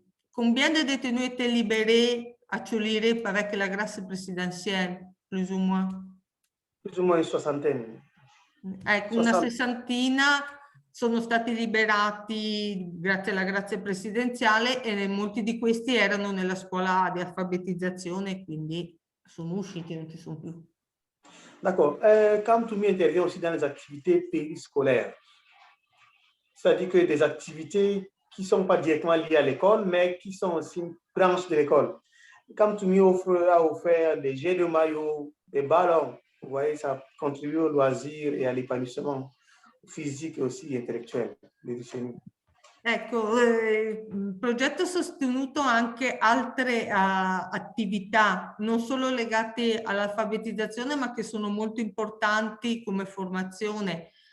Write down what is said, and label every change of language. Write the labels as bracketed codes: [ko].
[fr] Combien de détenus étaient libérés à Tchouliré avec la grâce présidentielle, plus ou moins? Plus ou moins une soixantaine. [it] Ecco, una sessantina sono stati liberati grazie alla grazia presidenziale e molti di questi erano nella scuola di alfabetizzazione, quindi sono usciti, non ci sono più. [fr] D'accord. Kamtoumi intervient aussi dans les activités périscolaires. C'est-à-dire que des activités qui ne sont pas directement liées à l'école, mais qui sont aussi une branche de l'école. Kamtoumi a offert des jets de maillot, des ballons. Vous voyez, ça contribue au loisir et à l'épanouissement physique et aussi [it] intellettuel dei detenuti. Ecco, il progetto ha sostenuto anche altre attività, non solo legate all'alfabetizzazione, ma che sono molto importanti come formazione.